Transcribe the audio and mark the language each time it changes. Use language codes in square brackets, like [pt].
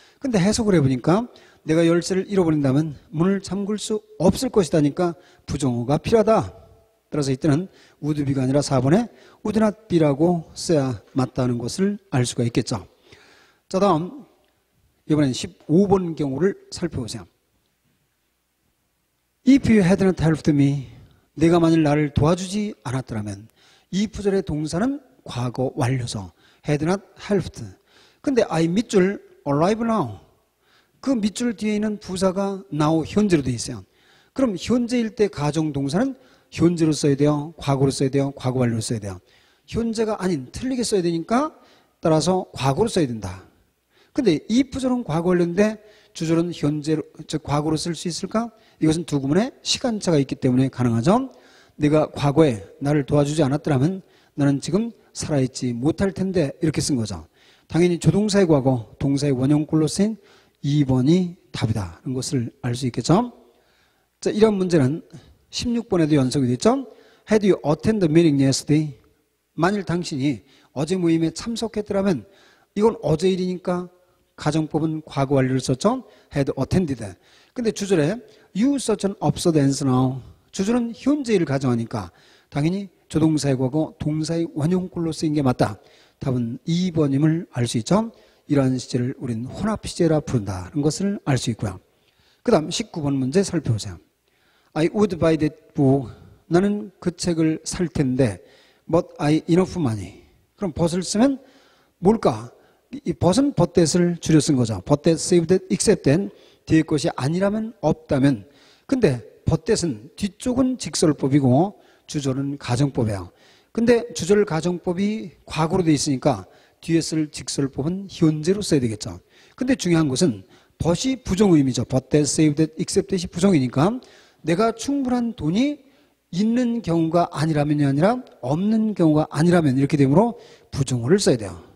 [ko] 근데 해석을 해보니까 내가 열쇠를 잃어버린다면 문을 잠글 수 없을 것이다니까 부정어가 필요하다. 따라서 이때는 would be가 아니라 4번에 would not be라고 써야 맞다는 것을 알 수가 있겠죠. 자, 다음 이번엔 15번 경우를 살펴보세요. [en] If you had not helped me, [ko] 내가 만일 나를 도와주지 않았더라면 if절의 동사는 과거 완료서 had not helped. 근데 [en] I 밑줄 arrive now. [ko] 그 밑줄 뒤에 있는 부사가 now 현재로 되어 있어요. 그럼 현재일 때 가정 동사는 현재로 써야 돼요? 과거로 써야 돼요? 과거 완료로 써야 돼요? 현재가 아닌 틀리게 써야 되니까 따라서 과거로 써야 된다. 근데 if절은 과거 완료인데 주절은 현재로, 즉 과거로 쓸 수 있을까? 이것은 두 구문의 시간차가 있기 때문에 가능하죠. 내가 과거에 나를 도와주지 않았더라면 나는 지금 살아있지 못할 텐데 이렇게 쓴 거죠. 당연히 조동사의 과거, 동사의 원형꼴로 쓰인 2번이 답이다. 라는 것을 알 수 있겠죠. 자, 이런 문제는 16번에도 연속이 됐죠. [en] Had you attended the meeting yesterday? [ko] 만일 당신이 어제 모임에 참석했더라면 이건 어제 일이니까 가정법은 과거 완료를 썼죠. [en] had attended. [ko] 근데 주절에 [en] you such an absurd answer now. [ko] 주절은 현재일을 가정하니까 당연히 조동사의 과거, 동사의 원형꼴로 쓰인 게 맞다. 답은 2번임을 알 수 있죠. 이러한 시제를 우리는 혼합 시제라 부른다는 것을 알 수 있고요. 그 다음 19번 문제 살펴보세요. [en] I would buy that book. [ko] 나는 그 책을 살 텐데 [en] but I enough money. [ko] 그럼 but을 쓰면 뭘까? 이 but은 but that을 줄여 쓴 거죠. [en] but that, save that, except that [ko] 뒤에 것이 아니라면 없다면. 근데 but that은 뒤쪽은 직설법이고 주절은 가정법이에요. 근데 주절 가정법이 과거로 돼 있으니까 뒤에 쓸 직설법은 현재로 써야 되겠죠. 근데 중요한 것은 but이 부정의미죠. [en] but that, save that, except that [ko] 이 부정이니까 내가 충분한 돈이 있는 경우가 아니라면이 아니라 없는 경우가 아니라면 이렇게 되므로 부정어를 써야 돼요.